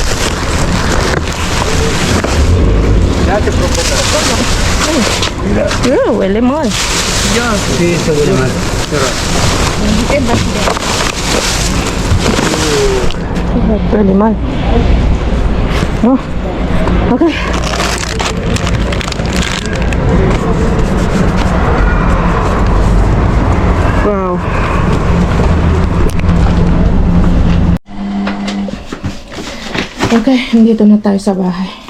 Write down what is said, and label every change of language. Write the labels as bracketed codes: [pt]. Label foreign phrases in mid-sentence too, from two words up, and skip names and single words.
[es] Huele mal. Sí, se huele mal. Huele mal. No. Ok. Wow. [tl] Okay, dito na tayo sa bahay.